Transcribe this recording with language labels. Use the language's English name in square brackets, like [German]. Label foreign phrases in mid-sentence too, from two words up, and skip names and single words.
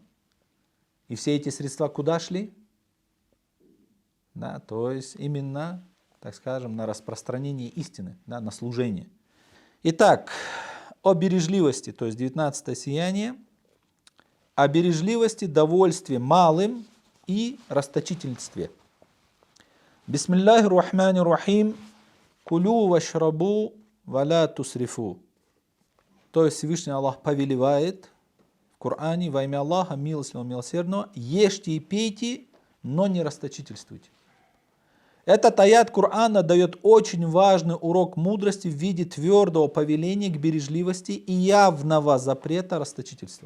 [Russian] И все эти средства куда шли? Да, то есть именно, так скажем, на распространение истины, да, на служение. Итак, о бережливости, то есть 19-е сияние, о бережливости, довольстве малым и расточительстве. [Arabic] بسم الله الرحمن الرحيم كلوا واشربوا ولا تسرفوا. [Russian] То есть Всевышний Аллах повелевает в Коране: во имя Аллаха, милостивого, милосердного, ешьте и пейте, но не расточительствуйте. Этот аят Корана дает очень важный урок мудрости в виде твердого повеления к бережливости и явного запрета расточительства.